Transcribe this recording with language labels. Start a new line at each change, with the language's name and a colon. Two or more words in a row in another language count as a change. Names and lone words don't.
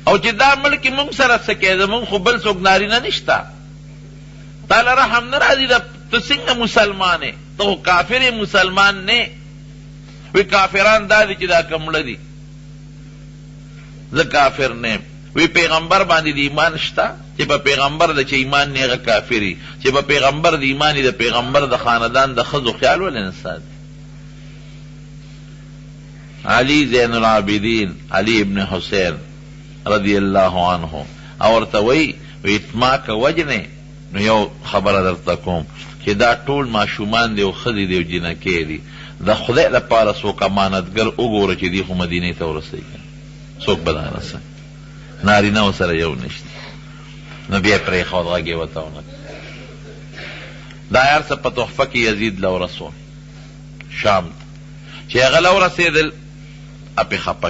Pashto: او چې دا ملک مونږ سره څه کوي زمونږ خو بل څوک نارینه نشته تاله رحم نه راځي ته څنګه مسلمان یې ته خو کافر یې مسلمان نه وی کافران دا دي چې دا کمړه دي زه کافر نه وی پیغمبر باندې د ایمان شته چې په پیغمبر د چې ایمان نه هغه کافر وي چې په پیغمبر د ایمان د پیغمبر د خاندان د ښځو خیال ولې نه ساتي علی زین العابدین علی ابن حسین
Arabic: رضی اللہ عنہ
Pashto: او ورته وی اتما که وجنه نو یو خبره درته کوم چې دا ټول ماشومان دی او ښځې دی او جنکې دي د خدای لپاره څوک امانتګر وګوره چې دی خو مدینې ته ورسوي څوک به دا رسوي نارینه ورسره یو نشته نو بیا یې پرېښود غږ یې ورته ونه دا هر څه په تحفه کې یزید له ورسول شام ته چې هغه له ورسېدل اپې خفه